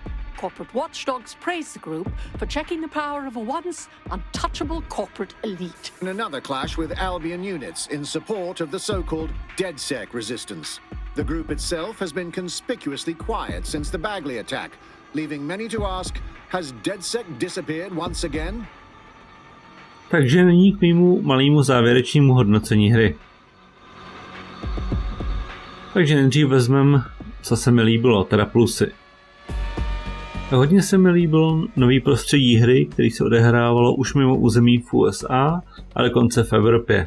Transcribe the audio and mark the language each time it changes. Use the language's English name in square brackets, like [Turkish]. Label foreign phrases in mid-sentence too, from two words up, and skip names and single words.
[English] Corporate watchdogs praise the group for checking the power of a once untouchable corporate elite. And another clash with Albion units in support of the so-called DedSec resistance. The group itself has been conspicuously quiet since the Bagley attack, leaving many to ask, has DedSec disappeared once again? [Czech] Takže nyní k mému malému závěrečnému hodnocení hry. Takže nejdřív vezmeme, co se mi líbilo, teda plusy. Hodně se mi líbil nový prostředí hry, který se odehrávalo už mimo území v USA a dokonce v Evropě.